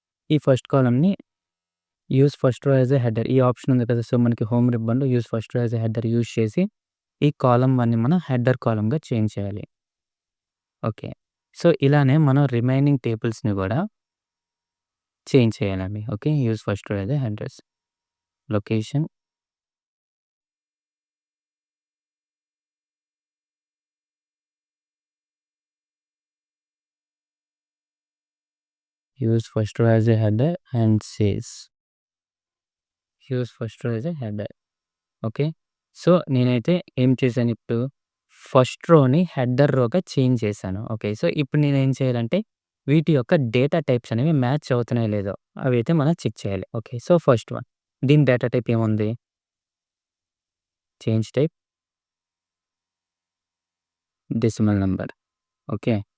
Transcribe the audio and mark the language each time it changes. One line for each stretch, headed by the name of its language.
Telugu: ఈ first కాలమ్‌ని use first row as a header ఈ option ఉంది కదా! సో, మనకి home రిబ్బన్‌లో use first row as a header use చేసి ఈ కాలమ్ 1ని మనం హెడర్ కాలమ్‌గా చేంజ్ చేయాలి. ఓకే. సో, ఇలానే మనం రిమైనింగ్ టేబుల్స్‌ని గూడా చేంజ్ చేయాలండి.
English: Okay. Use first row as a headers. Location use first row as a header and says use first row as a header.
Telugu: Okay. So, నేనైతే ఏం చేశాను ఇప్పుడు ఫస్ట్ రోని హెడర్ రోగా చేంజ్ చేశాను. Okay. So, ఇప్పుడు నేనేం చేయాలంటే వీటి యొక్క డేటా టైప్స్ అనేవి మ్యాచ్ అవుతున్నాయో లేదో అవైతే మనం చెక్ చేయాలి. ఓకే. సో, ఫస్ట్ వన్ దీని డేటా టైప్ ఏముంది? Change type decimal number. Okay.